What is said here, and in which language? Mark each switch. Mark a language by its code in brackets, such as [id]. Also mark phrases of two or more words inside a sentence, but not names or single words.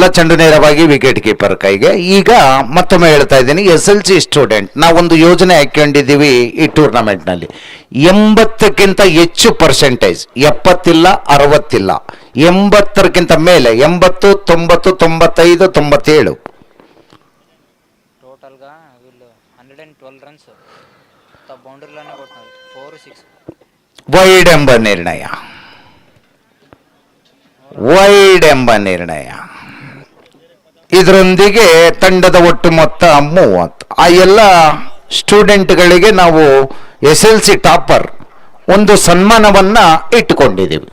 [kn] ಚೆಂಡು ನೇರವಾಗಿ ವಿಕೆಟ್ ಕೀಪರ್ ಕೈಗೆ. ಈಗ ಮತ್ತೊಮ್ಮೆ ಹೇಳ್ತಾ ಇದ್ದೀನಿ, SLC ಸ್ಟೂಡೆಂಟ್ ನಾವೊಂದು ಯೋಜನೆ ಹಾಕೊಂಡಿದ್ದೀವಿ ಈ ಟೂರ್ನಮೆಂಟ್ನಲ್ಲಿ. 80ಕ್ಕಿಂತ ಹೆಚ್ಚು ಪರ್ಸೆಂಟೇಜ್, 70 ಇಲ್ಲ 60 ಇಲ್ಲ, 80ಕ್ಕಿಂತ ಮೇಲೆ, 80, 90, 95, 97 [te] టోటల్గా వీళ్ళు 112 రన్స్ బౌండరీలోనే కొట్టినారు, 4-6. [kn] ವೈಡ್ ಎಂಬ ನಿರ್ಣಯ, ವೈಡ್ ಎಂಬ ನಿರ್ಣಯ. ಇದರೊಂದಿಗೆ ತಂಡದ ಒಟ್ಟು ಮೊತ್ತ 30. ಆ ಎಲ್ಲ ಸ್ಟೂಡೆಂಟ್ಗಳಿಗೆ ನಾವು SLC ಟಾಪರ್ ಒಂದು ಸನ್ಮಾನವನ್ನ ಇಟ್ಟುಕೊಂಡಿದ್ದೀವಿ.